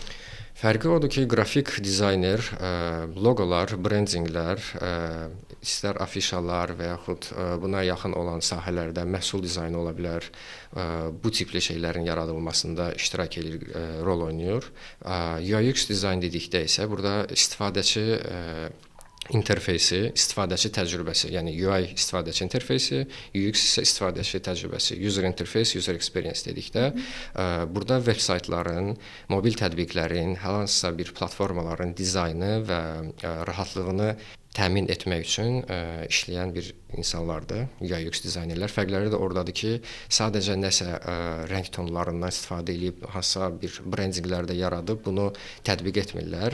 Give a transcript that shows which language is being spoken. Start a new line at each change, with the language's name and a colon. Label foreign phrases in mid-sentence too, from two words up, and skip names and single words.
Azerbaijani: Fərqi odur ki, qrafik dizayner loqolar, brendinqlər, istər afişalar və yaxud buna yaxın olan sahələrdə məhsul dizaynı ola bilər, bu tipli şeylərin yaradılmasında iştirak edir, rol oynayır. UI UX dizayn dedikdə isə burada istifadəçi interfeysi, istifadəçi təcrübəsi, yəni UI istifadəçi interfeysi, UX isə istifadəçi təcrübəsi,
English: user interface, user experience
Azerbaijani: dedikdə, burada veb saytların, mobil tətbiqlərin, hər hansısa bir platformaların dizaynı və rahatlığını təmin etmək üçün işləyən bir insanlardır, UI/UX dizaynerlər. Fərqləri də ordadır ki, sadəcə nəsə rəng tonlarından istifadə edib hansısa bir brendinqlər də yaradıb bunu tətbiq etmirlər.